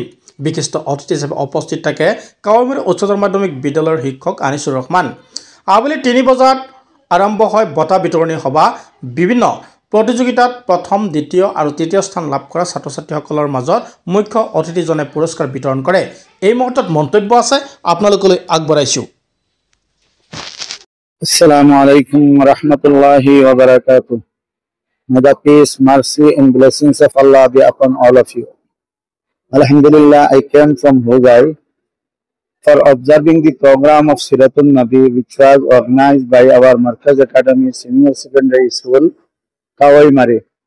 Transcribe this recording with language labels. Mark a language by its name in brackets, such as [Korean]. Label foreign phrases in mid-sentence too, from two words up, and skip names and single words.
[Assamese] বিশিষ্ট অতিথি হিচাপে উপস্থিত থাকে কাৱৈমাৰী উচ্চতৰ মাধ্যমিক বিদ্যালয়ৰ শিক্ষক আনিছুৰ ৰহমান। আবেলি ৩ বজাত আৰম্ভ হয় বঁটা বিতৰণী সভা। বিভিন্ন প্ৰতিযোগিতাত প্ৰথম, দ্বিতীয় আৰু তৃতীয় স্থান লাভ কৰা ছাত্ৰ ছাত্ৰীসকলৰ মাজত মুখ্য অতিথিজনে পুৰস্কাৰ বিতৰণ কৰে। এই মুহূৰ্তত মন্তব্য আছে আপোনালোকলৈ আগবঢ়াইছোঁ। [Arabic] السلام عليكم ورحمة الله وبركاته. [English] May the peace, mercy and blessings of Allah be upon all of you. Alhamdulillah, I came from Huzai for observing the program of Siratun Nabi which was organized by our Markaz Academy Senior Secondary School, Kawaimari.